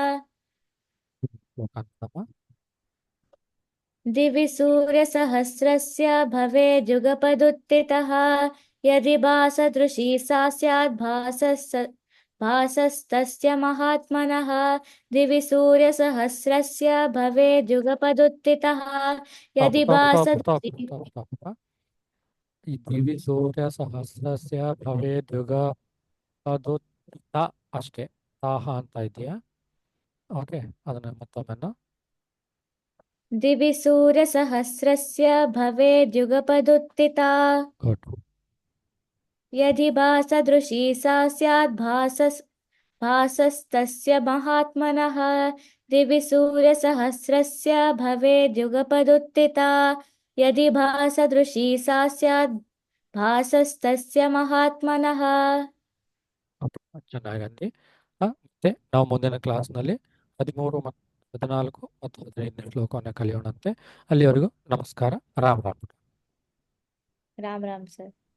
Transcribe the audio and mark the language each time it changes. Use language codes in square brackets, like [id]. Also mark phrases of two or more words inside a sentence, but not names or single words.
[sa] दिवि सूर्यसहस्रस्य भवेद्युगपदुत्थितः यदि भासदृशी सा स्याद् भासस्तस्य महात्मनः दिवि सूर्यसहस्रस्य भवेद्युगपदुत्थितः यदि भासदृशी दिवि सूर्यसहस्रस्य ಭವೇದ್ಯುಗಪದುತ್ಥಿತ [kn] ಅಷ್ಟೇ ತಾಹ ಅಂತ ಇದೆಯಾ? ಓಕೆ, ಅದನ್ನ ಮತ್ತೊಮ್ಮೆ [sa] दिवि सूर्यसहस्रस्य भवेद्युगपदुत्थिता [kn] ಗುಡ್. [sa] यदि भासदृशी सा स्याद् भासस्तस्य महात्मनः दिवि सूर्यसहस्रस्य भवेद्युगपदुत्थिता यदि भासदृशी सा स्याद् भासस्तस्य महात्मनः [kn] ಚೆನ್ನಾಗಂడి. ಮತ್ತೆ ನಾವು ಮುಂದಿನ ಕ್ಲಾಸ್ನಲ್ಲಿ 13 ಮತ್ತು 14 ಮತ್ತು 15ನೇ ಶ್ಲೋಕವನ್ನು ಕಲಿಯೋಣಂತೆ. ಅಲ್ಲಿವರೆಗೂ ನಮಸ್ಕಾರ. ರಾಮ್ ರಾಮ್. [hi] राम राम सर।